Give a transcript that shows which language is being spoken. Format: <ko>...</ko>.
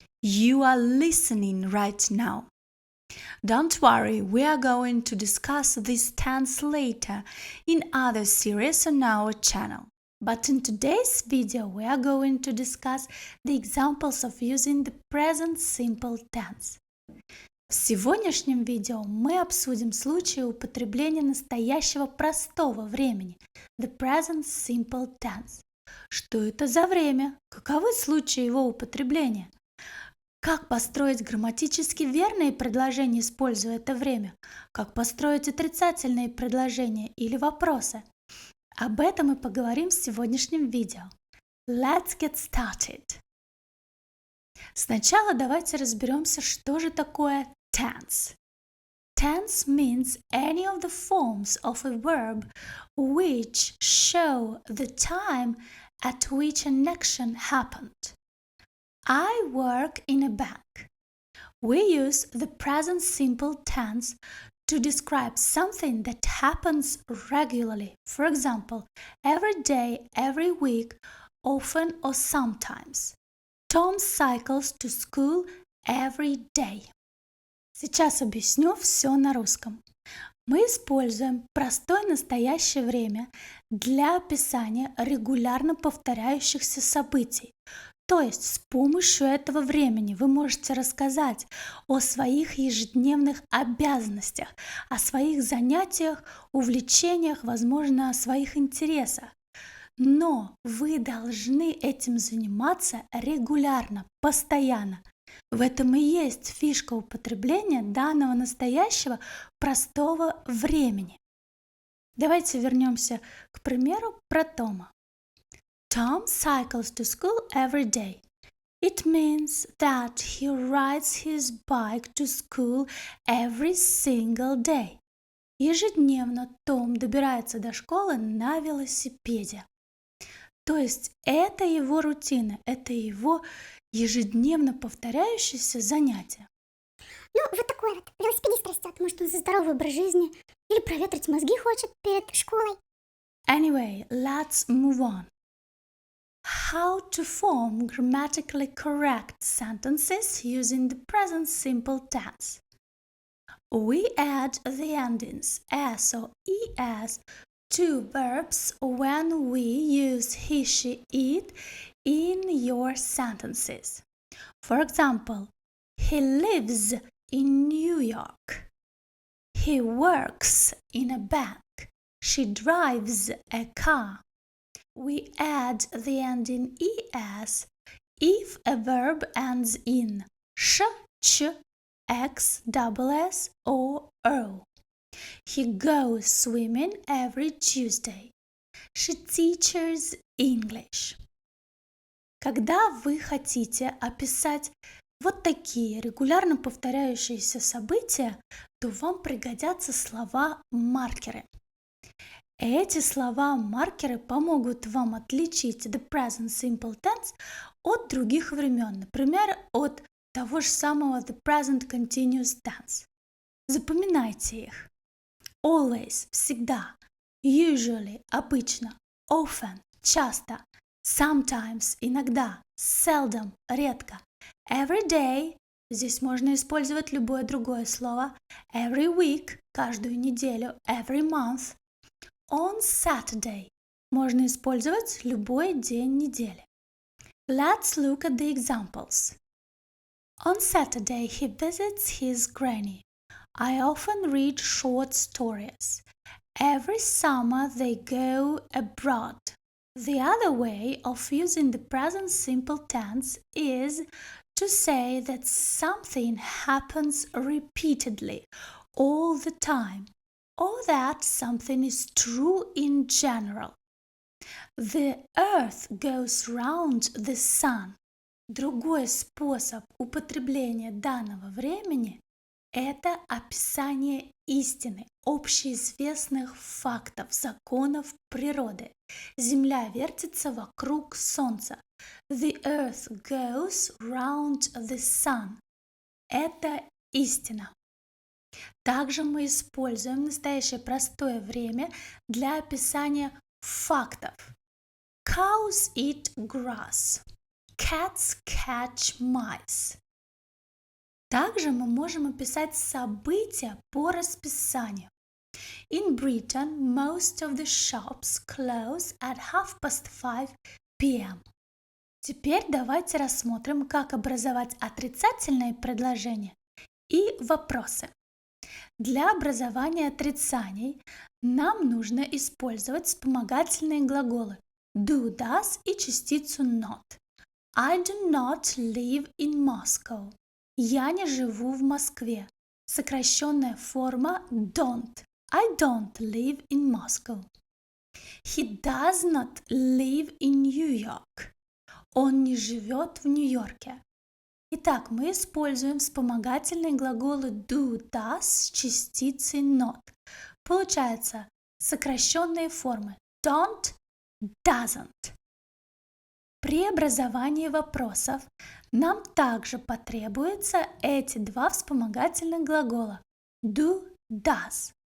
<en>You are listening right now. Don't worry, we are going to discuss this tense later in other series on our channel. But in today's video we are going to discuss the examples of using the present simple tense.</en> <ru>В сегодняшнем видео мы обсудим случаи употребления настоящего простого времени,</ru> <en>the present simple tense.</en> <ru>Что это за время? Каковы случаи его употребления? Как построить грамматически верные предложения, используя это время? Как построить отрицательные предложения или вопросы? Об этом мы поговорим в сегодняшнем видео.</ru> <en>Let's get started!</en> <ru>Сначала давайте разберемся, что же такое tense.</ru> <en>Tense means any of the forms of a verb which show the time at which an action happened. I work in a bank. We use the present simple tense to describe something that happens regularly. For example, every day, every week, often or sometimes. Tom cycles to school every day.</en> <ru>Сейчас объясню все на русском. Мы используем простое настоящее время для описания регулярно повторяющихся событий. То есть с помощью этого времени вы можете рассказать о своих ежедневных обязанностях, о своих занятиях, увлечениях, возможно, о своих интересах. Но вы должны этим заниматься регулярно, постоянно. В этом и есть фишка употребления данного настоящего простого времени. Давайте вернемся к примеру про Тома.</ru> <en>Tom cycles to school every day. It means that he rides his bike to school every single day.</en> <ru>Ежедневно Том добирается до школы на велосипеде. То есть это его рутина, это его ежедневно повторяющееся занятие. Ну, вот такой вот велосипедист растет. Может, он за здоровый образ жизни или проветрить мозги хочет перед школой.</ru> <en>Anyway, let's move on. How to form grammatically correct sentences using the present simple tense. We add the endings s or es to verbs when we use he, she, it in your sentences. For example, he lives in New York. He works in a bank. She drives a car. We add the ending es if a verb ends in sh, ch, x, double s or o. He goes swimming every Tuesday. She teaches English.</en> <ru>Когда вы хотите описать вот такие регулярно повторяющиеся события, то вам пригодятся слова-маркеры. Эти слова-маркеры помогут вам отличить</ru> <en>the present simple tense</en> <ru>от других времен, например, от того же самого</ru> <en>the present continuous tense.</en> <ru>Запоминайте их.</ru> <en>Always</en> <ru>– всегда,</ru> <en>usually</en> <ru>– обычно,</ru> <en>often</en> <ru>– часто,</ru> <en>sometimes</en> <ru>– иногда,</ru> <en>seldom</en> <ru>– редко,</ru> <en>every day</en> <ru>– здесь можно использовать любое другое слово,</ru> <en>every week</en> <ru>– каждую неделю,</ru> <en>every month – on Saturday</en> <ru>– можно использовать любой день недели.</ru> <en>Let's look at the examples. On Saturday he visits his granny. I often read short stories. Every summer they go abroad. The other way of using the present simple tense is to say that something happens repeatedly all the time, or that something is true in general. The earth goes round the sun.</en> <ru>Другой способ употребления данного времени – это описание истины, общеизвестных фактов, законов природы. Земля вертится вокруг Солнца.</ru> <en>The earth goes round the sun.</en> <ru>Это истина. Также мы используем настоящее простое время для описания фактов.</ru> <en>Cows eat grass. Cats catch mice.</en> <ru>Также мы можем описать события по расписанию.</ru> <en>In Britain, most of the shops close at 5:30 p.m.</en> <ru>Теперь давайте рассмотрим, как образовать отрицательные предложения и вопросы. Для образования отрицаний нам нужно использовать вспомогательные глаголы do, does и частицу not.</ru> <en>I do not live in Moscow.</en> <ru>Я не живу в Москве. Сокращенная форма don't.</ru> <en>I don't live in Moscow. He does not live in New York.</en> <ru>Он не живет в Нью-Йорке. Итак, мы используем вспомогательные глаголы do, does с частицей not. Получается сокращенные формы don't, doesn't. При образовании вопросов нам также потребуются эти два вспомогательных глагола do, does.</ru>